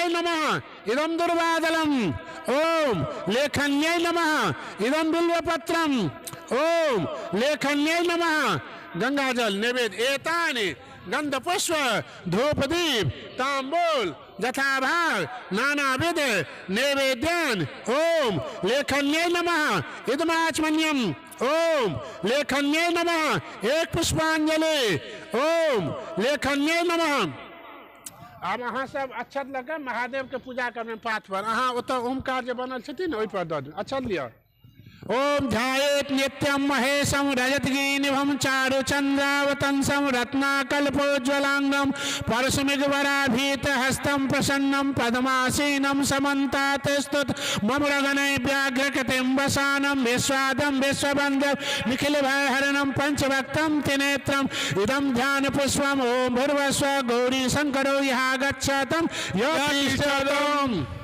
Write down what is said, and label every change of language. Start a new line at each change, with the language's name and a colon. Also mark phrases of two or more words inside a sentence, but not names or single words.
Sanskrit: नमः इदम दुर्वादलम ओम लेखन्यै नमः इदम बिल्वपत्रम ओम लेखन्यै नमः गंगाजल नैवेद्य एतानि गंधपुष्प धूपदीप तांबूल जथाभाग नानाविध नैवेद्यान ओम लेखन्यै नमः इदमाचमनियम ओम लेखन्यै नमः एक पुष्पांजलि ओम लेखन्यै नमः
Maithili: अब अहाँ सब अक्षत लगे महादेव के पूजा करने पाठ पर अहाँ ओतऽ ओमकार जे बनल छथिन ओहि पर दऽ दियौ अक्षत लिअ
Sanskrit: ओम ध्यायेत् नित्यं महेशं रजतगिरिनिभं चारुचन्द्रावतंसं रत्नाकल्पोज्ज्वलांगं परशुमिगवराभीतहस्तं प्रसन्नं पद्मासीनं समन्तात् स्तुत ममरगणैः व्याघ्रकृतिं वसानं विश्वादं विश्ववन्द्यं निखिलभयहरणं पंचभक्तं त्रिनेत्रम् इदं ध्यानपुष्पम् ओम भूर्भुवस्सुवः गौरी शंकरो यः गच्छतं योतिष्ठतम्।